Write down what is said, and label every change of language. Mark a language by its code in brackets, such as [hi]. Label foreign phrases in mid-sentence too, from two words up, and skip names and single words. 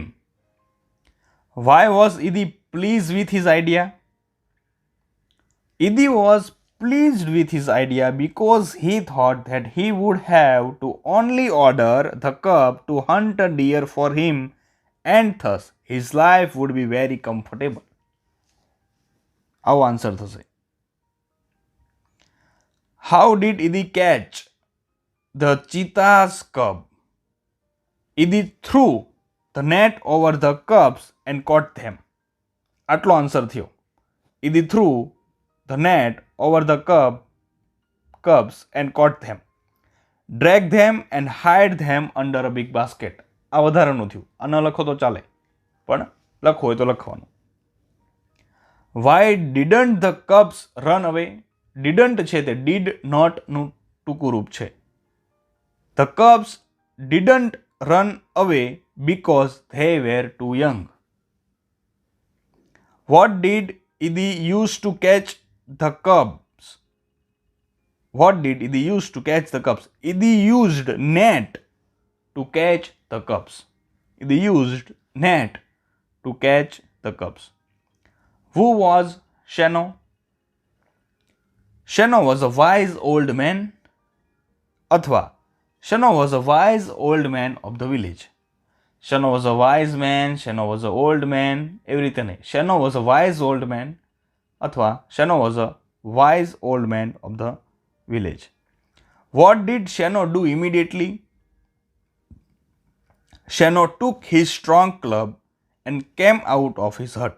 [en] Why was Idi pleased with his idea? Idi was pleased with his idea because he thought that he would have to only order the cub to hunt a deer for him, and thus his life would be very comfortable. [gu] આવો આન્સર થશે. [en] How did Idi catch the cheetah's cub? Idi threw the net over the cubs and caught them. [gu] આટલો આન્સર થયો. [en] Idi threw the net over the cubs and caught them. Drag them and hide them under a big basket. [gu] આ વધારાનું થયું. આ ન લખો તો ચાલે, પણ લખો હોય તો લખવાનું. [en] Why didn't the cubs run away? [gu] Didn't છે તે [en] did not [gu] નું ટૂંકું રૂપ છે. [en] The cubs didn't run away because they were too young. What did Idi use to catch the cubs? What did Idi use to catch the cubs? Idi used net to catch the cubs. Idi used net to catch the cubs. Who was Sheno? Sheno was a wise old man, અથવા Sheno was a wise old man of the village. Sheno was a wise man, Sheno was a old man, [gu] એવી રીતે નહીં. [en] Sheno was a wise old man અથવા Sheno was a wise old man of the village. What did Sheno do immediately? Sheno took his strong club and came out of his hut.